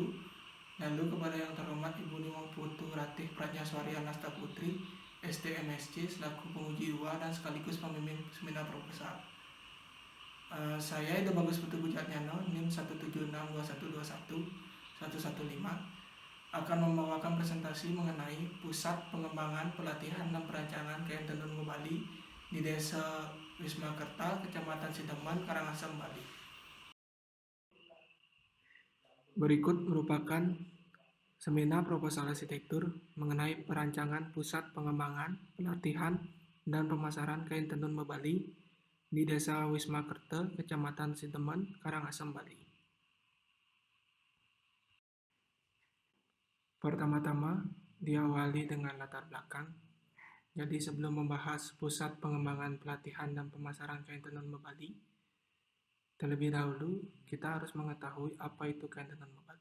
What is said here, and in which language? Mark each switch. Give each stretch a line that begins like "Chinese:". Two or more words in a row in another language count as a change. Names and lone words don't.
Indonesian: Lalu kepada yang terhormat Ibu Niwang Putu Ratih Pratnyaswari Anasta Putri, STMSC, selaku penguji 2 dan sekaligus pemimpin seminar proposal. Saya Ida Bagus Putu Bujatnyano, NIM 1762121 akan membawakan presentasi mengenai Pusat Pengembangan Pelatihan dan Perancangan KM Tenun Bali di Desa Wisma Kerta, Kecamatan Sideman, Karangasem, Bali. Berikut merupakan seminar proposal arsitektur mengenai perancangan Pusat Pengembangan Pelatihan dan Pemasaran Kain Tenun Bali di Desa Wisma Kerta, Kecamatan Sideman, Karangasem, Bali. Pertama-tama, diawali dengan latar belakang. Jadi sebelum membahas Pusat Pengembangan Pelatihan dan Pemasaran Kain Tenun Bali, terlebih dahulu kita harus mengetahui apa itu kain tenun Bali.